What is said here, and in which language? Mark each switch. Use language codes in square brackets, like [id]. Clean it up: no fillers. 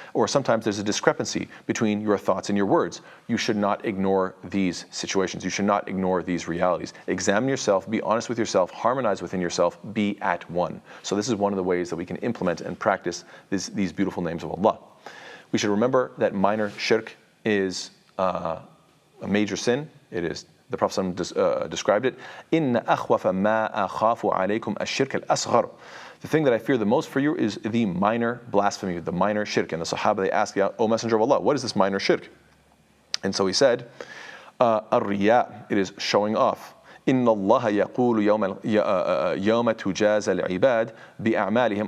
[en] Or sometimes there's a discrepancy between your thoughts and your words. You should not ignore these situations. You should not ignore these realities. Examine yourself, be honest with yourself, harmonize within yourself, be at one. So this is one of the ways that we can implement and practice these beautiful names of Allah. We should remember that minor shirk is a major sin. It is, the Prophet described it, [ar] إِنَّ أَخْوَفَ مَا أَخَافُ عَلَيْكُمْ الشِّرْكَ الْأَصْغَرُ. [en] The thing that I fear the most for you is the minor blasphemy, the minor shirk. And the Sahaba, they asked, O Messenger of Allah, what is this minor shirk? And so he said, الرِّيَاء, it is showing off. [ar] إِنَّ اللَّهَ يَقُولُ يَوْمَ تُجَازَ الْعِبَادِ بِأَعْمَالِهِمْ.